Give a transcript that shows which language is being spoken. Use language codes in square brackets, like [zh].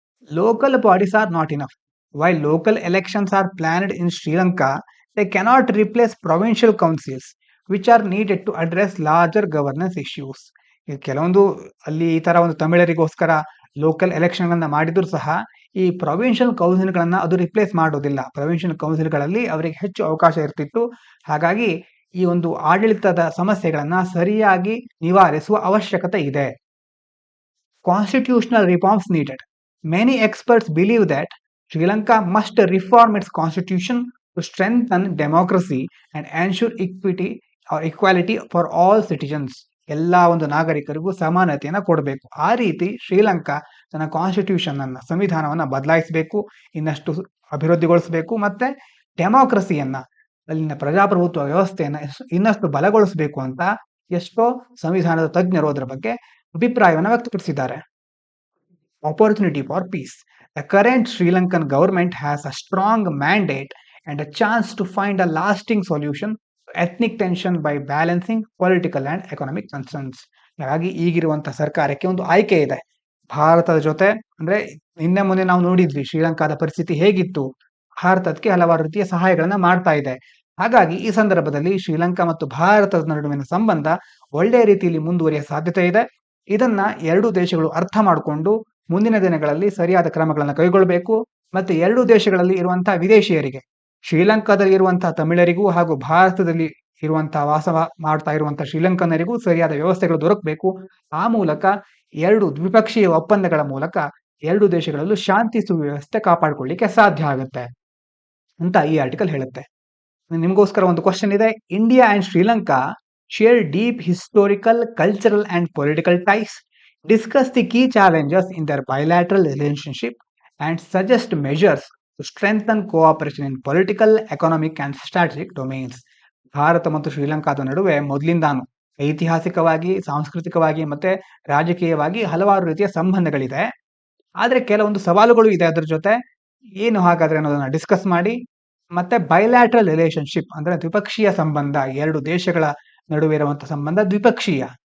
[en] Local bodies are not enough. While local elections are planned in Sri Lanka, they cannot replace provincial councils which are needed to address larger governance issues. [kn] ಕೆಲವೊಂದು ಅಲ್ಲಿ ಈ ತರ ಒಂದು ತಮಿಳರಿಗೋಸ್ಕರ local ಎಲೆಕ್ಷನ್ಗಳನ್ನ ಮಾಡಿದ್ರು ಸಹ ಈ provincial ಕೌನ್ಸಿಲ್ಗಳನ್ನ ಅದು ರಿಪ್ಲೇಸ್ ಮಾಡೋದಿಲ್ಲ. ಪ್ರೊವಿನ್ಷಿಯಲ್ ಕೌನ್ಸಿಲ್ಗಳಲ್ಲಿ ಅವರಿಗೆ ಹೆಚ್ಚು ಅವಕಾಶ ಇರ್ತಿತ್ತು. ಹಾಗಾಗಿ ಈ ಒಂದು ಆಡಳಿತದ ಸಮಸ್ಯೆಗಳನ್ನ ಸರಿಯಾಗಿ ನಿವಾರಿಸುವ ಅವಶ್ಯಕತೆ ಇದೆ. [en] Constitutional reforms needed. Many experts believe that Sri Lanka must reform its constitution to strengthen democracy and ensure equity or equality for all citizens. [kn] ಎಲ್ಲ ಒಂದು ನಾಗರಿಕರಿಗೂ ಸಮಾನತೆಯನ್ನು ಕೊಡಬೇಕು. ಆ ರೀತಿ ಶ್ರೀಲಂಕಾ ತನ್ನ ಕಾನ್ಸ್ಟಿಟ್ಯೂಷನ್ ಅನ್ನ ಸಂವಿಧಾನವನ್ನ ಬದಲಾಯಿಸಬೇಕು, ಇನ್ನಷ್ಟು ಅಭಿವೃದ್ಧಿಗೊಳಿಸಬೇಕು, ಮತ್ತೆ ಡೆಮಾಕ್ರಸಿಯನ್ನ ಅಲ್ಲಿನ ಪ್ರಜಾಪ್ರಭುತ್ವ ವ್ಯವಸ್ಥೆಯನ್ನ ಇನ್ನಷ್ಟು ಬಲಗೊಳಿಸಬೇಕು ಅಂತ ಎಷ್ಟೋ ಸಂವಿಧಾನದ ತಜ್ಞರು ಅದರ ಬಗ್ಗೆ ಅಭಿಪ್ರಾಯವನ್ನು ವ್ಯಕ್ತಪಡಿಸಿದ್ದಾರೆ. [en] Opportunity for peace. The current Sri Lankan government has a strong mandate and a chance to find a lasting solution to ethnic tension by balancing political and economic concerns. [kn] ಹಾಗಾಗಿ ಈಗಿರುವಂತಹ ಸರ್ಕಾರಕ್ಕೆ ಒಂದು ಆಯ್ಕೆ ಇದೆ. ಭಾರತದ ಜೊತೆ ಅಂದ್ರೆ ನಿನ್ನೆ ಮೊನ್ನೆ ನಾವು ನೋಡಿದ್ವಿ ಶ್ರೀಲಂಕಾದ ಪರಿಸ್ಥಿತಿ ಹೇಗಿತ್ತು. ಭಾರತಕ್ಕೆ ಹಲವಾರು ರೀತಿಯ ಸಹಾಯಗಳನ್ನ ಮಾಡ್ತಾ ಇದೆ. ಹಾಗಾಗಿ ಈ ಸಂದರ್ಭದಲ್ಲಿ ಶ್ರೀಲಂಕಾ ಮತ್ತು ಭಾರತದ ನಡುವಿನ ಸಂಬಂಧ ಒಳ್ಳೆಯ ರೀತಿಯಲ್ಲಿ ಮುಂದುವರಿಯ ಸಾಧ್ಯತೆ ಇದೆ. ಇದನ್ನ ಎರಡೂ ದೇಶಗಳು ಅರ್ಥ ಮಾಡಿಕೊಂಡು ಮುಂದಿನ ದಿನಗಳಲ್ಲಿ ಸರಿಯಾದ ಕ್ರಮಗಳನ್ನು ಕೈಗೊಳ್ಳಬೇಕು. ಮತ್ತೆ ಎರಡೂ ದೇಶಗಳಲ್ಲಿ ಇರುವಂತಹ ವಿದೇಶಿಯರಿಗೆ, ಶ್ರೀಲಂಕಾದಲ್ಲಿ ಇರುವಂತಹ ತಮಿಳರಿಗೂ ಹಾಗೂ ಭಾರತದಲ್ಲಿ ಇರುವಂತಹ ವಾಸ ಮಾಡ್ತಾ ಇರುವಂತಹ ಶ್ರೀಲಂಕನ್ನರಿಗೂ ಸರಿಯಾದ ವ್ಯವಸ್ಥೆಗಳು ದೊರಕಬೇಕು. ಆ ಮೂಲಕ ಎರಡು ದ್ವಿಪಕ್ಷೀಯ ಒಪ್ಪಂದಗಳ ಮೂಲಕ ಎರಡು ದೇಶಗಳಲ್ಲೂ ಶಾಂತಿ ಸುವ್ಯವಸ್ಥೆ ಕಾಪಾಡಿಕೊಳ್ಳಿಕ್ಕೆ ಸಾಧ್ಯ ಆಗುತ್ತೆ ಅಂತ ಈ ಆರ್ಟಿಕಲ್ ಹೇಳುತ್ತೆ. ನಿಮಗೋಸ್ಕರ ಒಂದು ಕ್ವಶನ್ ಇದೆ. [en] India and Sri Lanka share deep historical, cultural and political ties, discuss the key challenges in their bilateral relationship and suggest measures to strengthen cooperation in political, economic and strategic domains. [kn] Bharat ಮತ್ತು ಶ್ರೀಲಂಕಾದ ನಡುವೆ ಮೊದಲಿಂದಾನು ಐತಿಹಾಸಿಕವಾಗಿ, ಸಾಂಸ್ಕೃತಿಕವಾಗಿ ಮತ್ತೆ ರಾಜಕೀಯವಾಗಿ ಹಲವಾರು ರೀತಿಯ ಸಂಬಂಧಗಳಿದೆ. ಆದ್ರೆ ಕೆಲವೊಂದು ಸವಾಲುಗಳು ಇದೆ ಅದರ ಜೊತೆ. ಏನು ಹಾಗಾದ್ರೆ ಅನ್ನೋದನ್ನ ಡಿಸ್ಕಸ್ ಮಾಡಿ. ಮತ್ತೆ ಬೈಲ್ಯಾಟ್ರಲ್ ರಿಲೇಶನ್ಶಿಪ್ ಅಂದ್ರೆ ದ್ವಿಪಕ್ಷೀಯ ಸಂಬಂಧ, ಎರಡು ದೇಶಗಳ ನಡುವೆ ಇರುವಂತಹ ಸಂಬಂಧ ದ್ವಿಪಕ್ಷೀಯ.